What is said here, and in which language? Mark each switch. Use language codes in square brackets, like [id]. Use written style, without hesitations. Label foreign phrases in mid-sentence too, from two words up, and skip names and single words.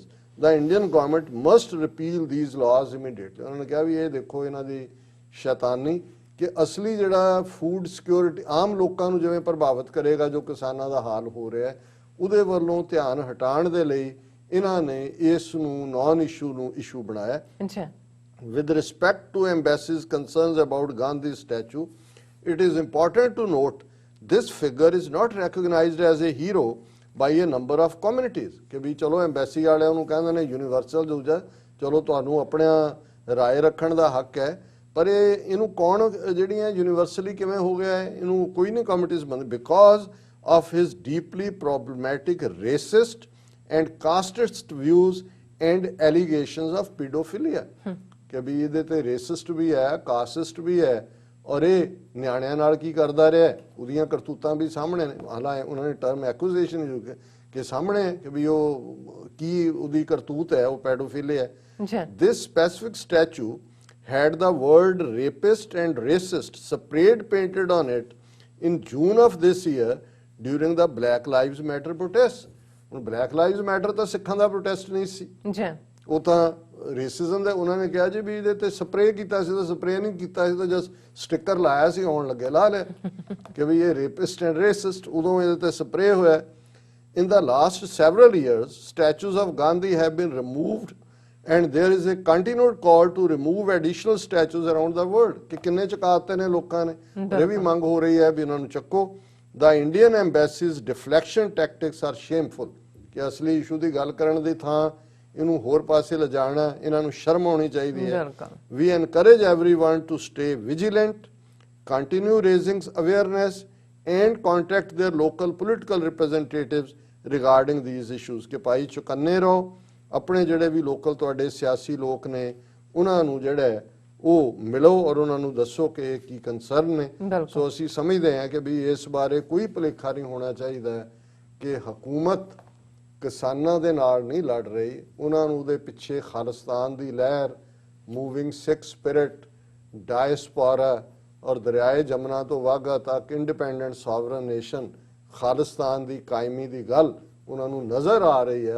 [en] the Indian government must repeal these laws immediately। [pa] ਉਹਨਾਂ ਨੇ ਕਿਹਾ ਵੀ ਇਹ ਦੇਖੋ ਇਹਨਾਂ ਦੀ ਸ਼ੈਤਾਨੀ ਕਿ ਅਸਲੀ ਜਿਹੜਾ [en] food security [pa] ਆਮ ਲੋਕਾਂ ਨੂੰ ਜਿਵੇਂ ਪ੍ਰਭਾਵਿਤ ਕਰੇਗਾ, ਜੋ ਕਿਸਾਨਾਂ ਦਾ ਹਾਲ ਹੋ ਰਿਹਾ ਉਹਦੇ ਵੱਲੋਂ ਧਿਆਨ ਹਟਾਉਣ ਦੇ ਲਈ ਇਹਨਾਂ ਨੇ ਇਸ ਨੂੰ [en] non issue [pa] ਨੂੰ ਇਸ਼ੂ ਬਣਾਇਆ। ਅੱਛਾ। [en] With respect to embassy's concerns about Gandhi's statue, it is important to note this figure is not recognized as a hero by a number of communities। [pa] ਕਿ ਵੀ ਚਲੋ ਐਮਬੈਸੀ ਵਾਲਿਆਂ ਨੂੰ ਕਹਿੰਦੇ ਨੇ ਯੂਨੀਵਰਸਲ ਦੂਜਾ, ਚਲੋ ਤੁਹਾਨੂੰ ਆਪਣਾ ਰਾਏ ਰੱਖਣ ਦਾ ਹੱਕ ਹੈ, ਪਰ ਇਹਨੂੰ ਕੌਣ ਜਿਹੜੀਆਂ ਯੂਨੀਵਰਸਲੀ ਕਿਵੇਂ ਹੋ ਗਿਆ ਹੈ, ਇਹਨੂੰ ਕੋਈ ਨਹੀਂ ਕਮਿਟੀਜ਼ ਬੰਦ। [en] because of his deeply problematic racist and casteist views and allegations of pedophilia। [pa] ਕਿ ਵੀ ਇਹਦੇ ਤੇ ਰੇਸਿਸਟ ਵੀ ਹੈ, ਕਾਸਟਿਸਟ ਵੀ ਹੈ, ਔਰ ਇਹ ਨਿਆਣਿਆਂ ਨਾਲ ਕੀ ਕਰਦਾ ਰਿਹਾ, ਉਹਦੀਆਂ ਕਰਤੂਤਾਂ ਵੀ ਸਾਹਮਣੇ ਨੇ। ਹਾਲਾਂਕਿ ਉਹਨਾਂ ਨੇ [en] term accusation use [pa] ਕਿ ਸਾਹਮਣੇ ਕਿ ਵੀ ਉਹ ਕੀ ਉਹਦੀ ਕਰਤੂਤ ਹੈ, ਉਹ ਪੈਡੋਫਿਲੀਆ ਹੈ। [en] this specific statue had the word rapist and racist sprayed painted on it in June of this year during the Black Lives Matter protests। [pa] ਹੁਣ ਬਲੈਕ ਲਾਈਵਜ਼ ਮੈਟਰ ਤਾਂ ਸਿੱਖਾਂ ਦਾ ਪ੍ਰੋਟੈਸਟ ਨਹੀਂ ਸੀ, ਉਹ ਤਾਂ ਰੇਸਿਜ਼ਮ ਦਾ। ਉਹਨਾਂ ਨੇ ਕਿਹਾ ਜੀ ਵੀ ਇਹਦੇ ਤੇ ਸਪਰੇਅ ਕੀਤਾ ਸੀ, ਤਾਂ ਸਪਰੇਅ ਨਹੀਂ ਕੀਤਾ ਸੀ, ਤਾਂ [en] just sticker [pa] ਲਾਇਆ ਸੀ, ਆਉਣ ਲੱਗੇ ਲਾ ਲਿਆ ਕਿ ਵੀ ਇਹ [en] rapist and racist, [pa] ਉਦੋਂ ਇਹਦੇ ਤੇ ਸਪਰੇਅ ਹੋਇਆ। [en] In the last several years statues of Gandhi have been removed and there is a continued call to remove additional statues around the world। [pa] ਕਿ ਕਿੰਨੇ ਚੁਕਾਤੇ ਨੇ ਲੋਕਾਂ ਨੇ, ਇਹ ਵੀ ਮੰਗ ਹੋ ਰਹੀ ਹੈ ਵੀ ਇਹਨਾਂ ਨੂੰ ਚੱਕੋ। [en] The Indian embassy's deflection tactics are shameful। [pa] ਕਿ ਅਸਲੀ ਇਸ਼ੂ ਦੀ ਗੱਲ ਕਰਨ ਦੀ ਥਾਂ ਇਹਨੂੰ ਹੋਰ ਪਾਸੇ ਲਿਜਾਣਾ, ਇਹਨਾਂ ਨੂੰ ਸ਼ਰਮ ਆਉਣੀ ਚਾਹੀਦੀ ਹੈ। [en] We encourage everyone to stay vigilant, continue raising awareness and contact their local political representatives regarding these issues। [pa] ਕਿ ਭਾਈ ਚੁਕੰਨੇ ਰਹੋ, ਆਪਣੇ ਜਿਹੜੇ ਵੀ ਲੋਕਲ ਤੁਹਾਡੇ ਸਿਆਸੀ ਲੋਕ ਨੇ ਉਹਨਾਂ ਨੂੰ ਜਿਹੜਾ ਉਹ ਮਿਲੋ ਔਰ ਉਹਨਾਂ ਨੂੰ ਦੱਸੋ ਕਿ ਇਹ ਕੀ ਕੰਸਰਨ ਨੇ। ਸੋ ਅਸੀਂ ਸਮਝਦੇ ਹਾਂ ਕਿ ਵੀ ਇਸ ਬਾਰੇ ਕੋਈ ਭੁਲੇਖਾ ਨਹੀਂ ਹੋਣਾ ਚਾਹੀਦਾ ਕਿ ਹਕੂਮਤ ਕਿਸਾਨਾਂ ਦੇ ਨਾਲ ਨਹੀਂ ਲੜ ਰਹੀ, ਉਹਨਾਂ ਨੂੰ ਉਹਦੇ ਪਿੱਛੇ ਖਾਲਿਸਤਾਨ ਦੀ ਲਹਿਰ, [en] moving Sikh spirit, [pa] ਡਾਇਸਪੋਰਾ ਔਰ ਦਰਿਆਏ ਜਮਨਾ ਤੋਂ ਵਾਘਾ ਤੱਕ [en] independent sovereign nation [pa] ਖਾਲਿਸਤਾਨ ਦੀ ਕਾਇਮੀ ਦੀ ਗੱਲ ਉਹਨਾਂ ਨੂੰ ਨਜ਼ਰ ਆ ਰਹੀ ਹੈ।